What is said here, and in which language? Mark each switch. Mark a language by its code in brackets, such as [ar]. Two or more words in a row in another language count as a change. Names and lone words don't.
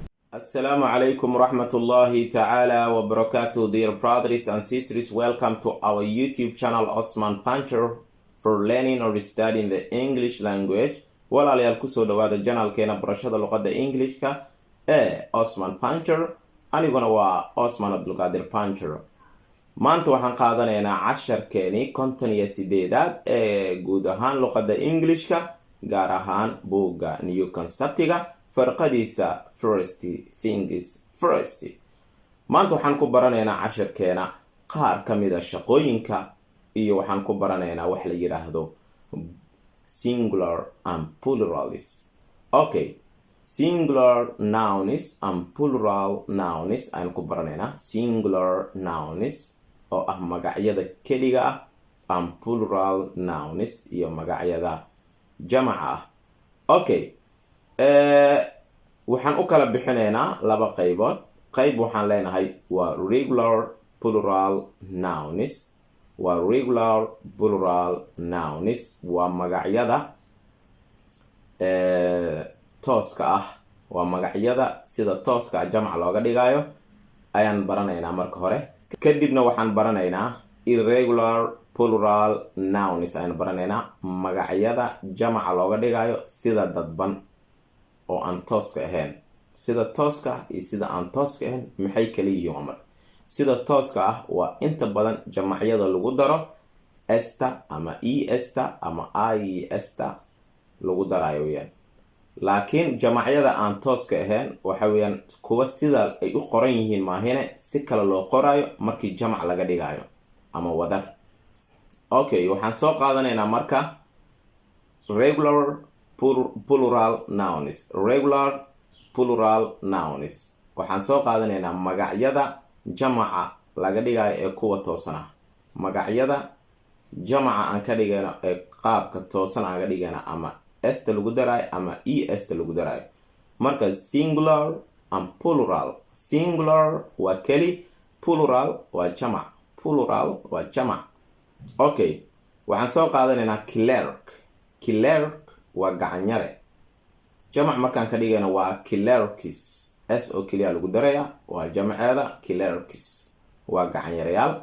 [ar] السلام عليكم ورحمة الله تعالى وبركاته, [en] dear brothers and sisters. Welcome to our YouTube channel Osman Puncher for learning or studying the English language. [so] Walaalayaal kusoo dhawaada channelkeena barashada luqadda Englishka ee Osman Puncher. Aniguna waa Osman Abdulqaadir Puncher. Maanta waxaan qaadanaynaa casharkeeni 58 ee guud ahaan luqadda Englishka, gaar ahaan buugga New Conceptiga farqadiisa [en] first things first. [so] maanta waxaan ku baranaynaa casharkeena qaar ka mid ah shaqooyinka iyo waxaan ku baranaynaa wax la yiraahdo [en] singular and pluralis. Okay, singular nouns and plural nouns [so] ayaan ku baranaynaa. [en] Singular nouns [so] oo ah magacyada keliga ah, [en] and plural nouns [so] iyo magacyada jamaca ah. Okay, waxaan u kala bixinaynaa laba qaybood. qayb waxaan leenahay waa [en] regular plural nouns. [so] waa [en] regular plural nouns [so] waa magacyada tooska ah, waa magacyada sida tooska ah jamac looga dhigayo ayaan baranaynaa marka hore. kadibna waxaan baranaynaa [en] irregular plural nouns [so] ayaan baranaynaa magacyada jamaca looga dhigayo sida dadban oo aan tooska ahayn. sida tooska iyo sida aan tooska ahayn maxay kala yihiin umar? sida tooska ah waa inta badan jamacyada lagu daro esta ama esta ama esta lagu darayo weeyaan. laakiin jamacyada aan tooska ahayn waxa weeyaan kuwa sida ay u qoran yihiin maahine si kale loo qorayo markii jamac laga dhigayo ama wadar. Okay, waxaan soo qaadanaynaa marka [en] regular plural nouns. regular plural nouns [so] waxaan soo qaadanaynaa magacyada jamaca laga dhigayo ee kuwa toosan ah. magacyada jamaca aan ka dhigayno ee qaabka toosan aan ka dhigayno ama esta lagu darayo ama esta lagu darayo. [en] marka singular and plural. [so] singular waa keli, plural waa jamac. plural waa jamac. Okay, waxaan soo qaadanaynaa clerk. clerk waa gacanyare. jamac markaan ka dhigayno waa clerks. s oo keliya lagu daraya waa jamaceeda clerks, waa gacanyareyaal.